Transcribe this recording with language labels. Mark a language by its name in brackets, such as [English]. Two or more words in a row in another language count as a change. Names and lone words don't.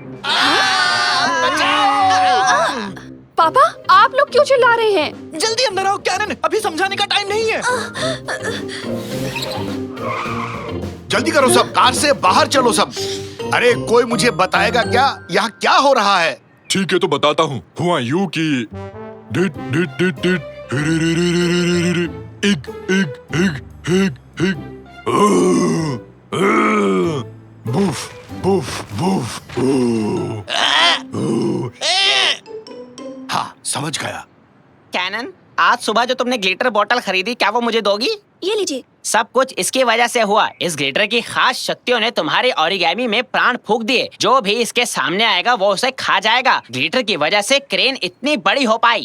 [Hindi] पापा, आप लोग क्यों चिल्ला रहे हैं? जल्दी अंदर आओ कैनन, अभी समझाने का टाइम नहीं है। जल्दी करो सब, कार से बाहर चलो सब। अरे कोई मुझे बताएगा क्या यहाँ क्या हो रहा है? ठीक है तो बताता हूँ। हुआ यूं कि डिट डिट डिट डिट रे रे रे रे रे रे रे इग इग इग इग इग बुफ बुफ बुफ। हाँ समझ गया। कैनन, आज सुबह जो तुमने [English] glitter bottle [Hindi] खरीदी, क्या वो मुझे दोगी? ये लीजिए। सब कुछ इसकी वजह से हुआ। इस ग्लिटर की खास शक्तियों ने तुम्हारे ओरिगामी में प्राण फूंक दिए। जो भी इसके सामने आएगा वो उसे खा जाएगा। ग्लिटर की वजह से क्रेन इतनी बड़ी हो पाई।